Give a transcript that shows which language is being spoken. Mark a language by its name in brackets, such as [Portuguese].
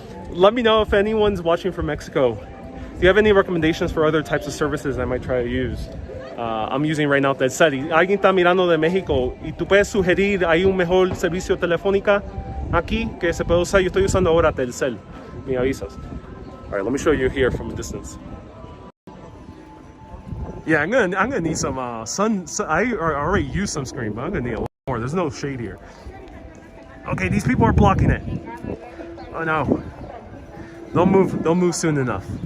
[English] Let me know if anyone's watching from Mexico. Do you have any recommendations for other types of services I might try to use? I'm using right now Telcel. [Spanish] Y alguien está mirando de México y tú puedes sugerir hay un mejor servicio telefónica aquí que se puede usar. Yo estoy usando ahora Telcel. Me avisas. [English] All right, let me show you here from a distance. Yeah, I'm gonna need some sun. I already used sunscreen, but I'm gonna need a lot more. There's no shade here. Okay, these people are blocking it. Oh no! Don't move. Don't move soon enough.